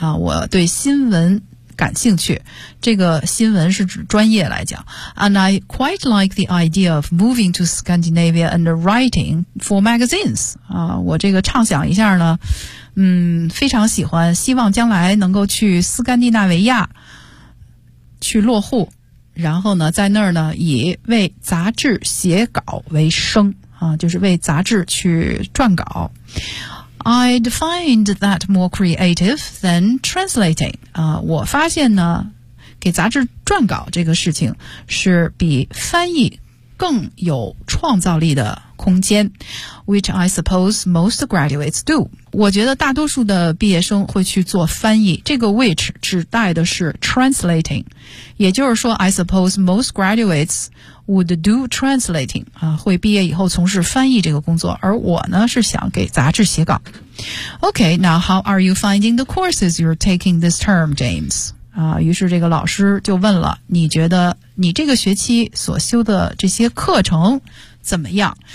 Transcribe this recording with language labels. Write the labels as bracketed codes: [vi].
[zh] 我对新闻感兴趣，这个新闻是指专业来讲。 [en] And I quite like the idea of moving to Scandinavia and writing for magazines. [zh] 我这个畅想一下呢，非常喜欢，希望将来能够去斯堪的纳维亚去落户，然后呢，在那儿呢，以为杂志写稿为生，就是为杂志去撰稿。 [en] I'd find that more creative than translating. [zh] 我发现呢，给杂志撰稿这个事情是比翻译更有创造力的空间， [en] which I suppose most graduates do. [zh] 我觉得大多数的毕业生会去做翻译，这个 which 指代的是 translating. 也就是说 [en] I suppose most graduates would do translating. [zh] 会毕业以后从事翻译这个工作，而我呢是想给杂志写稿。 [en] Okay, now how are you finding the courses you're taking this term, James? [zh] 于是这个老师就问了，你觉得你这个学期所修的这些课程怎么样？